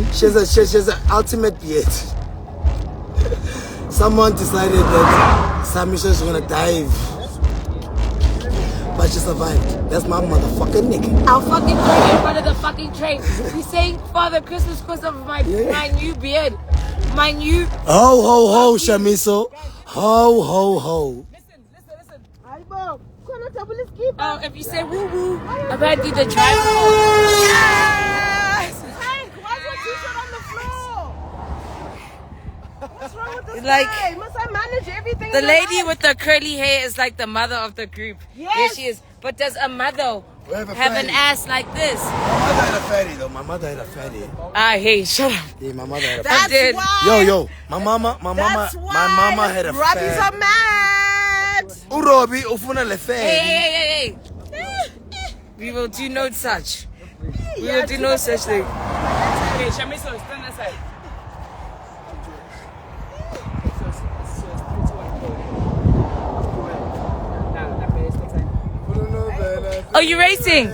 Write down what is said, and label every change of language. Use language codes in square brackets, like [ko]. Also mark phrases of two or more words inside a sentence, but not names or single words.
[en] She has an ultimate beard. Someone decided that Shamiso is gonna dive. But she survived. That's my motherfucking nigga. I'll fucking throw you in front of the fucking train. He's saying Father Christmas because of my new beard. My new... Ho, ho, ho, Shamiso. Ho, ho, ho. Oh, if you say woo-woo, apparently the driver... Yes! Hank, why's your t-shirt on the floor? What's wrong with this Like, guy? Must I manage everything? The in lady life? with the curly hair is like the mother of the group. Yes. Yes, she is. But does a mother We have a have an fatty. ass like this? My mother had a fatty though. My mother had a fatty. Ah, hey, shut up. Yeah, my mother had a That's fatty. did. why. Yo, my mama had a Robbie's fatty. are mad. [zu] Urobi ufuna le [en] Hey, fatty. hey. We will do no such. We will do no such thing. Okay, Shamiso, stand aside. Oh, you racing?